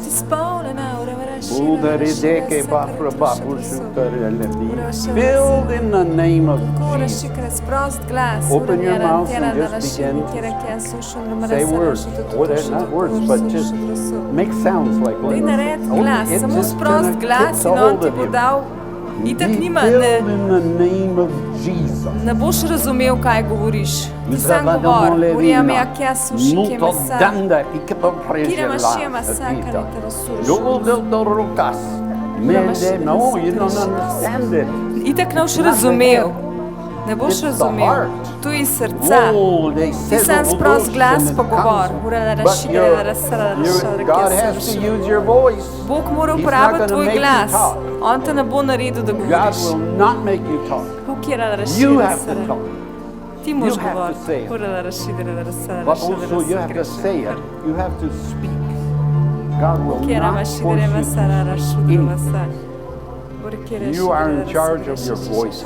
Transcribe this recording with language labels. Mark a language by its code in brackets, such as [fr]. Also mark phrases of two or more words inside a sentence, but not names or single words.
[en] Be filled in the name of Jesus. Open your mouth and just begin to say words. Not words, but just make sounds like words. It's just going to get a hold of you. Be filled in the name of Jesus. [sl] Ne boš razumel, kaj govoriš. Ti sam govor. Uriame a kja suši ke mesa. Kira mašija masakar te razsuruš. Itak ne boš razumel. Ne boš razumel. Tu je iz srca. Ti sam sprost glas pa govor. Bog mora uporabiti tvoj glas. On te ne bo naredil, da govoriš. [en] You have to talk. [sl] Ti moraš [en] You have to [sl] govoriti. [en] say it. But also you have to say it. You have to speak. God will not force you to speak. You are in charge of your voice.